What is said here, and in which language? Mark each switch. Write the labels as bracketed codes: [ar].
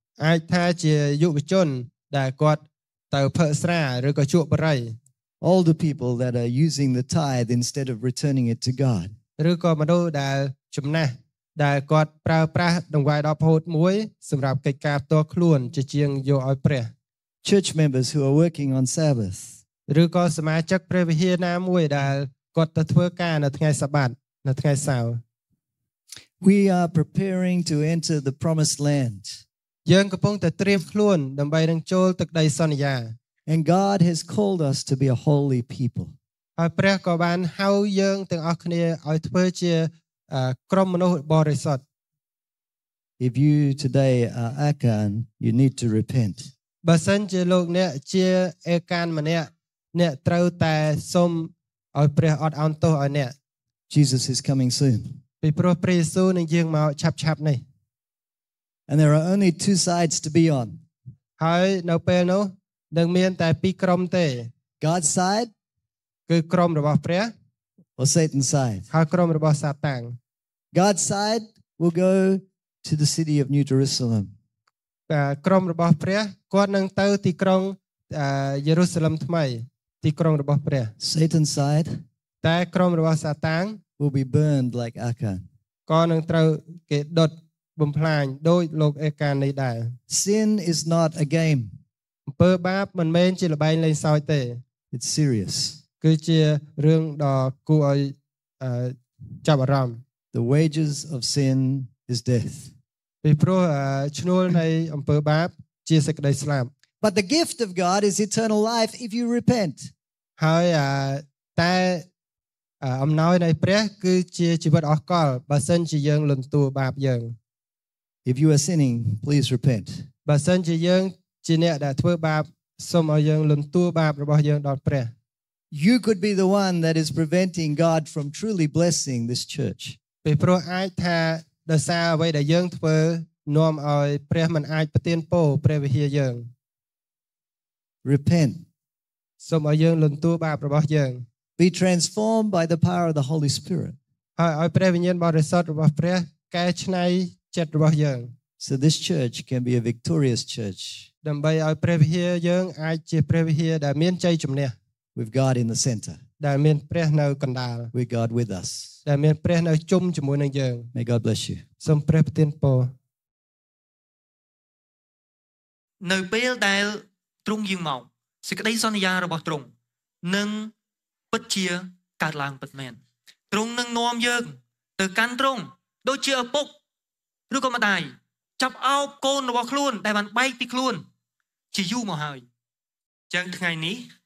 [km] អាចថាជាយុវជនដែលគាត់ទៅផឹកស្រាឬក៏ជក់បារី [en] Older people that are using the tithe instead of returning it to God. [km] ឬក៏មនុស្សដែលចំណាស់ដែលគាត់ប្រើប្រាស់ដង្វាយដល់ផូតមួយសម្រាប់កិច្ចការផ្ទាល់ខ្លួនជាជាងយកឲ្យព្រះ [en] Church members who are working on Sabbath. [km] ឬក៏សមាជិកព្រះវិហារណាមួយដែលគាត់ទៅធ្វើការនៅថ្ងៃសាបាតនៅថ្ងៃសៅរ៍ [en] We are preparing to enter the promised land [km] យើងកំពុងតែត្រៀមខ្លួនដើម្បីនឹងចូលទឹកដីសន្យា [en] And God has called us to be a holy people [km] ហើយព្រះក៏បានហៅយើងទាំងអស់គ្នាឲ្យធ្វើជាក្រុមមនុស្សបរិសុទ្ធ [en] If you today are Achan you need to repent [km] បើសិនជាលោកអ្នកជាអេកានម្នាក់អ្នកត្រូវតែសុំឲ្យព្រះអត់អន់ទោសឲ្យអ្នក [en] Jesus is coming soon [km] ពីព្រះព្រះយេស៊ូវនឹងយាងមកឆាប់ឆាប់នេះ [en] And there are only two sides to be on [km] ហើយនៅពេលនោះនឹងមានតែពីរក្រុមទេ [en] God's side [km] គឺក្រុមរបស់ព្រះ [en] or Satan's side [km] ហើយក្រុមរបស់សាតាំង [en] God's side will go to the city of New Jerusalem [km] តែក្រុមរបស់ព្រះគាត់នឹងទៅទីក្រុងយេរូសាឡិមថ្មីទីក្រុងរបស់ព្រះ [en] Satan's side [km] តែក្រុមរបស់សាតាំង [en] will be burned like Achan [km] ក៏នឹងត្រូវគេដុតបំផ្លាញដោយលោកអេកាននេះដែរ [en] Sin is not a game [km] អំពើបាបមិនមែនជាល្បែងលេងសើចទេ [en] It's serious [km] គឺជារឿងដ៏គួរឲ្យចាប់អារម្មណ៍ [en] The wages of sin is death [km] ពីព្រោះឈ្នួលនៃអំពើបាបជាសេចក្តីស្លាប់ [en] But the gift of God is eternal life if you repent. [km] ហើយតែអំណោយនៃព្រះគឺជាជីវិតអស់កលបើសិនជាយើងលន់តួបាបយើង [en] If you are sinning, please repent. [km] បើសិនជាយើងជាអ្នកដែលធ្វើបាបសូមឲ្យយើងលន់តួបាបរបស់យើងដល់ព្រះ [en] You could be the one that is preventing God from truly blessing this church. [km] ពីព្រោះអាចថាដោយសារអ្វីដែលយើងធ្វើនាំឲ្យព្រះមិនអាចប្រទានពរព្រះវិហារយើង [en] Repent. [km] សូមឲ្យយើងលន់តួបាបរបស់យើង [en] Be transformed by the power of the Holy Spirit. [km] ហើយឲ្យព្រះវិញ្ញាណបរិសុទ្ធរបស់ព្រះកែច្នៃចិត្តរបស់យើង [en] So this church can be a victorious church. [km] ដើម្បីឲ្យព្រះវិហារយើងអាចជាព្រះវិហារដែលមានជ័យជំនះ [en] With God in the center. [km] ដែលមានព្រះនៅកណ្ដាល [en] With God with us. [km] ដែលមានព្រះនៅជុំជាមួយនឹងយើង [en] May God bless you. [km] សូមព្រះប្រទានពរ នៅពេលដែលទ្រង់យាងមកសេចក្តីសន្យារបស់ទ្រង់នឹងពិតជាកើតឡើងពិតមែនទ្រង់នឹងនាំយើងទៅកាន់ទ្រង់ដូចជាឪពុកឬក៏ម្ដាយចាប់អោបកូនរបស់ខ្លួនដែលបានបែកពីខ្លួនជាយូរមកហើយអញ្ចឹងថ្ងៃនេះ